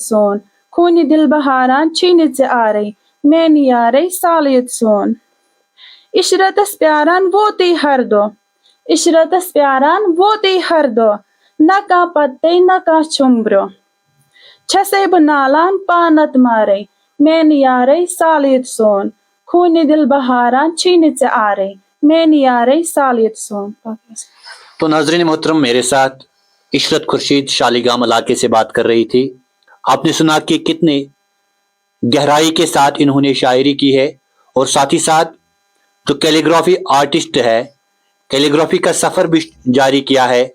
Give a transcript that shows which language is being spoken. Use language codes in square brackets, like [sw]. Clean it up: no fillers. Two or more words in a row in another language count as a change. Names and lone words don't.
[ks] سون خوٗنہِ دل بہاران چھُے نہٕ ژےٚ آرے میانہِ یارے سالیت سون عشرتس پیاران ووتے ہر دۄہ عشرتس پیاران ووتے ہر دۄہ نہ کانٛہہ پتے نہ کانٛہہ چھُم برونٛہہ چھسے بہٕ نالان پانت مارے میانہِ یارے سالیت سون خوٗنہِ دل بہاران چھُے نہٕ ژےٚ آرے میانہِ یارے سالیت سون [ur] تو ناظرین محترم، میرے ساتھ عشرت خورشید شالیگام علاقے سے بات کر رہی تھی. آپ نے سنا کہ کتنے گہرائی کے ساتھ انہوں نے شاعری کی ہے اور ساتھ ہی ساتھ جو کیلیگرافی آرٹسٹ ہے، کیلیگرافی کا سفر بھی جاری کیا ہے.